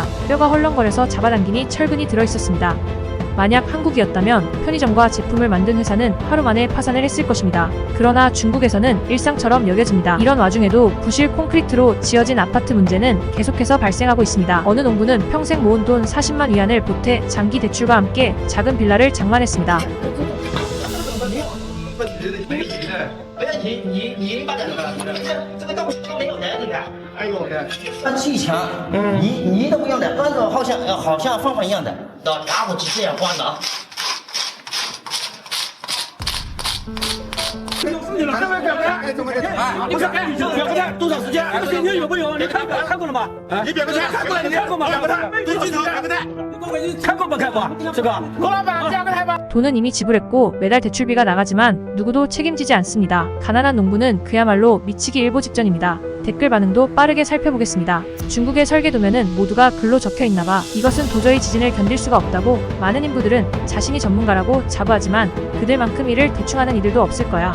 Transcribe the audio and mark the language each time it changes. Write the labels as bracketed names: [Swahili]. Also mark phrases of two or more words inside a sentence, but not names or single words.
[Korean] 뼈가 헐렁거려서 잡아당기니 철근이 들어있었습니다. 만약 한국이었다면 편의점과 제품을 만든 회사는 하루 만에 파산을 했을 것입니다. 그러나 중국에서는 일상처럼 여겨집니다. 이런 와중에도 부실 콘크리트로 지어진 아파트 문제는 계속해서 발생하고 있습니다. 어느 농부는 평생 모은 돈 40만 위안을 보태 장기 대출과 함께 작은 빌라를 장만했습니다. [Chinese] 他砌墙，泥都不用的，按照好像方法一样的，打火机这样关的啊。上面表个态，怎么的？不是，表个态，多少时间？这个水牛有没有？你看过了吗？你表个态，看过了，你看过吗？表个态，对镜头表个态。看过没看过？这个，郭老板表个态吧。 [Korean] 돈은 이미 지불했고 매달 대출비가 나가지만 누구도 책임지지 않습니다. 가난한 농부는 그야말로 미치기 일보 직전입니다. 댓글 반응도 빠르게 살펴보겠습니다. 중국의 설계도면은 모두가 글로 적혀있나봐. 이것은 도저히 지진을 견딜 수가 없다고 많은 인부들은 자신이 전문가라고 자부하지만 그들만큼 일을 대충하는 이들도 없을 거야.